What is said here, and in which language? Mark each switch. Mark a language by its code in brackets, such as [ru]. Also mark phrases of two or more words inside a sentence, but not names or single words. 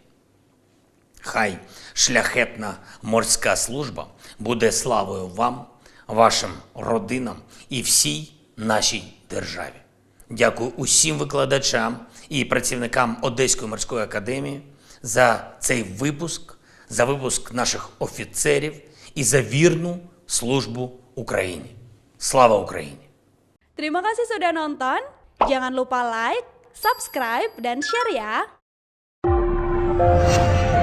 [uk] Хай шляхетна морська служба буде славою вам, вашим родинам і всій нашій державі. Дякую усім викладачам і працівникам Одеської морської академії за цей випуск, за випуск наших офіцерів і за вірну службу Україні. Слава Україні! [id] Terima kasih sudah nonton. Jangan lupa [en] like, subscribe, [id] dan share ya.